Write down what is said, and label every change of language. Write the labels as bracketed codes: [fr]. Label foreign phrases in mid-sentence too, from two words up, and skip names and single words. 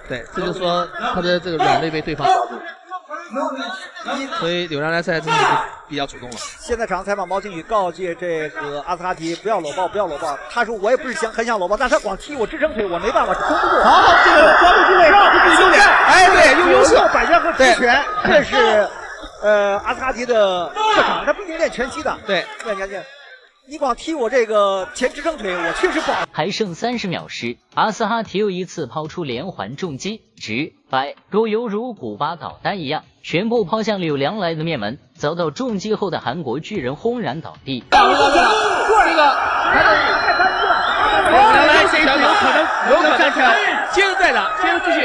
[zh] 對，這就是說他的這個軟肋被對方抓住，所以柳良來賽這是比較主動了。現在場上採訪毛靖宇告誡這個阿斯哈提不要摟抱，不要摟抱。他說我也不是很想摟抱，但是他光踢我支撐腿，我沒辦法，撐不住。好，這個抓住機會，讓自己優點。哎，對，用優勢摆拳和直拳，這是阿斯哈提的特长，他不仅练拳击的。对，你光踢我這個前支撐腿，我確實不好。還剩30秒時，阿斯哈提又一次拋出連環重擊，直白勾猶如古巴導彈一樣，全部拋向柳良來的面門，遭到重擊後的韓國巨人轟然倒地。這個，柳良來這一場有可能站起來，接着再打，接着繼續。